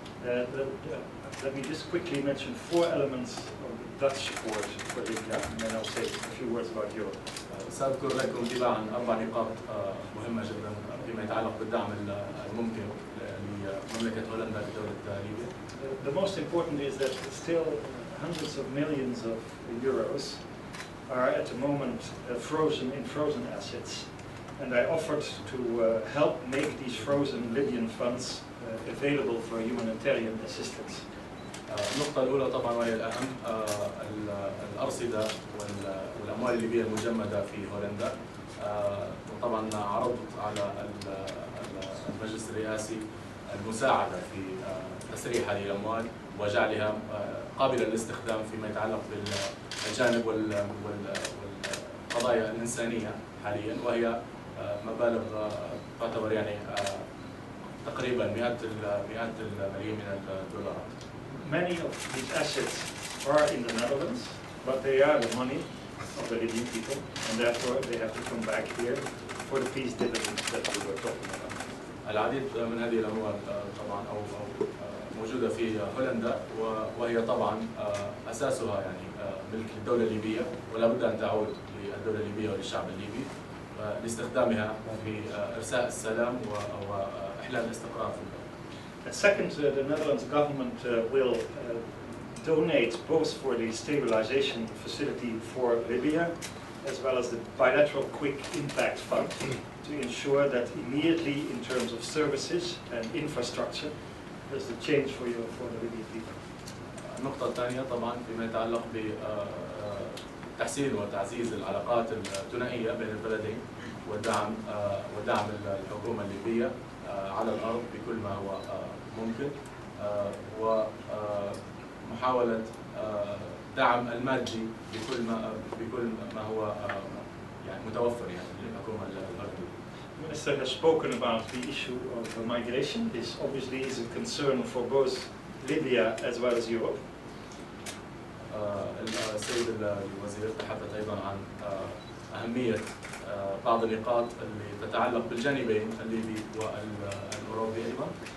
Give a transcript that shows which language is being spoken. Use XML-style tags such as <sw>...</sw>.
<en>Let me just quickly mention 4 elements of the Dutch support for Libya, and then I'll say a few words about Europe.</en> <ar>سأذكر لكم تباعا 4 نقاط مهمة جدا فيما يتعلق بالدعم الممكن لمملكة هولندا لدولة ليبيا.</ar> <en>The most important is that still hundreds of millions of euros are at the moment frozen in frozen assets, and I offered to help make these frozen Libyan funds available for humanitarian assistance.</en> <ar>النقطة الأولى طبعا وهي الأهم الأرصدة والأموال الليبية المجمدة في هولندا، وطبعا عرضت على المجلس الرئاسي المساعدة في تسريح هذه الأموال وجعلها قابلة للاستخدام فيما يتعلق بالجانب والقضايا الإنسانية حاليا، وهي مبالغ تعتبر يعني تقريبا مئات الملايين من الدولارات.</ar> <en>Many of these assets are in the Netherlands, but they are the money of the Libyan people, and therefore they have to come back here for the peace dividends that we were talking about.</en> <ar>العديد من هذه الأموال طبعا أو موجودة في هولندا، وهي طبعا أساسها يعني ملك الدولة الليبية، ولا بد أن تعود للدولة الليبية وللشعب الليبي لاستخدامها في إرساء السلام وإحلال الاستقرار في البلد.</ar> <en>Second, the Netherlands government will donate both for the stabilization facility for Libya as well as the bilateral quick impact fund to ensure that immediately in terms of services and infrastructure there's a change for the Libyan people.</en> <ar>النقطة الثانية طبعا فيما يتعلق بتحسين وتعزيز العلاقات الثنائية بين البلدين ودعم الحكومة الليبية على الأرض بكل ما هو ممكن، ومحاولة دعم المادي بكل ما هو يعني متوفر يعني للحكومة الهولندية.</ar> <en>The Minister has spoken about the issue of migration. This obviously is a concern for both Libya as well as Europe.</en> <ar>السيد الوزير تحدث أيضا عن أهمية بعض النقاط اللي تتعلق بالجانبين الليبي والأوروبي أيضا.</ar>